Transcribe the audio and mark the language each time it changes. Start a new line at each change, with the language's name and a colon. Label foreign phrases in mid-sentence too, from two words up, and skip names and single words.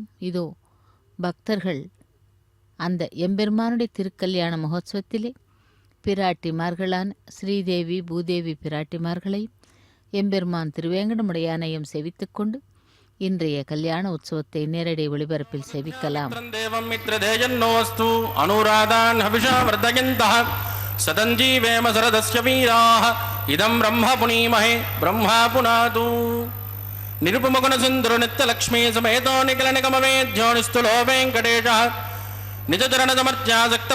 Tamil: இதோ பக்தர்கள் அந்த எம்பெருமானுடைய திருக்கல்யாண மகோத்சவத்திலே பிராட்டிமார்களான ஸ்ரீதேவி பூதேவி பிராட்டிமார்களையும் எம்பெருமான் திருவேங்கடமுடையானையும் செவித்துக் கொண்டு இன்றைய கல்யாண உற்சவத்தை நேரடி ஒளிபரப்பில் செவிக்கலாம்.
Sanskrit: నిరుపమగుణ సుందరు నిత్య లక్ష్మీ సమేతో నిఖిల నిగమవేద్యో నిస్తులో వెంకటేశ నిజ చరణ సమర్త్యాసక్త